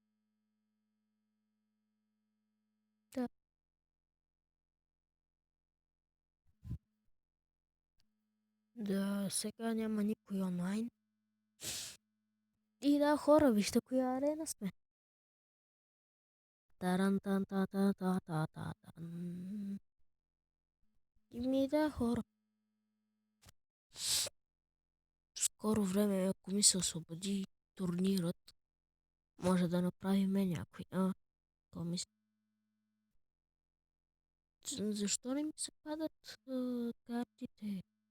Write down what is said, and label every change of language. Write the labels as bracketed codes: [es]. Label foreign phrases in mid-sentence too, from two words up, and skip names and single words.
[bg] Да. Да, сега няма никой онлайн. И да, хора, вижте коя арена сме. Таран тан та та та та та тан. И да, хора. В скоро време, ако ми се освободи турнирът, може да направим някой. То мисля. Защо не ми се падат картите?